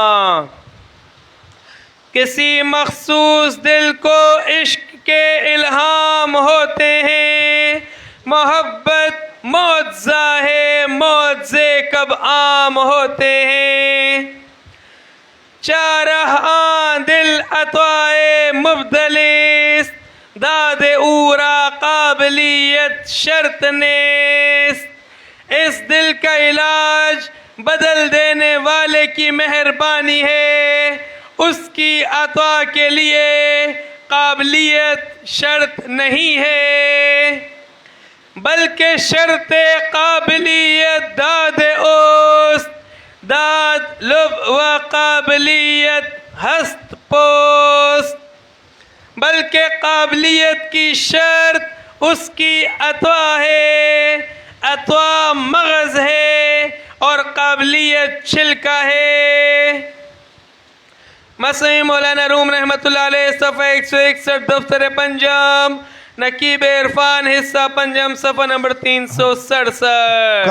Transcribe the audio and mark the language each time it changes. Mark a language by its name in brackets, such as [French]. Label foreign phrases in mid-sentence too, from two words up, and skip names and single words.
[Urdu] کسی مخصوص دل کو عشق کے الہام ہوتے ہیں، محبت معجزہ ہے، معجزے کب عام ہوتے ہیں۔ [Persian] چارہ دل عطائے مبدلیست، داد اورا قابلیت شرط نیست۔ [Urdu] اس دل کا علاج بدل دینے والے کی مہربانی ہے، اس کی عطا کے لیے قابلیت شرط نہیں ہے، بلکہ [Persian] شرط قابلیت داد اوست، داد لب و قابلیت ہست پوست۔ [Urdu] بلکہ قابلیت کی شرط اس کی عطا ہے. عطا مغز ہے اور قابلیت چھلکا ہے. مسئلہ مولانا روم رحمۃ اللہ علیہ صفحہ 161 دفتر پنجم نقیب عرفان حصہ پنجم صفحہ نمبر 367.